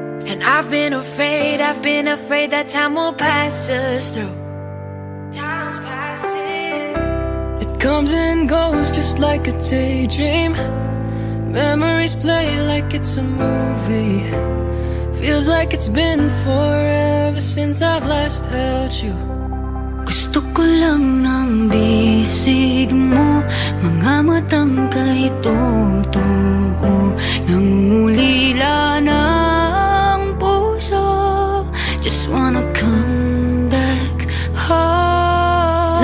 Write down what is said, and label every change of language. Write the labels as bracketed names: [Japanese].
[English] And I've been afraid that time will pass us through. Time's passing. It comes and goes just like a daydream. Memories play like it's a movie. Feels like it's been forever since I've last held you. [Filipino] Gusto ko lang ng bisig mo, mga matang kahit totoo, nangungulila ng puso. [English] Just wanna come back home.